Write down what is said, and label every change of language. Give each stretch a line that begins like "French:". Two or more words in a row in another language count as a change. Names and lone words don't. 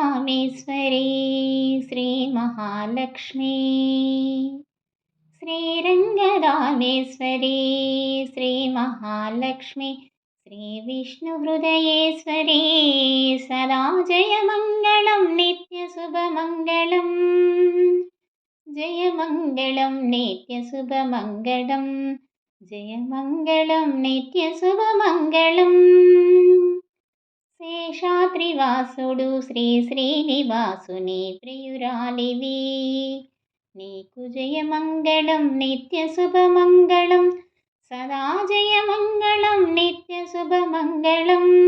Sanskrit: श्रीमहालक्ष्मी श्रीरङ्गदामेश्वरी श्रीमहालक्ष्मी श्रीविष्णुहृदयेश्वरी सदा जयमङ्गलं नित्यशुभमङ्गलम् जयमङ्गलं नित्यशुभमङ्गलं जयमङ्गलं नित्यशुभमङ्गलम्
Telugu: శేషాద్రివాసుడు శ్రీ శ్రీనివాసుని ప్రియురాలివి నీకు జయమంగళం నిత్య శుభమంగళం సదా జయమంగళం నిత్య శుభమంగళం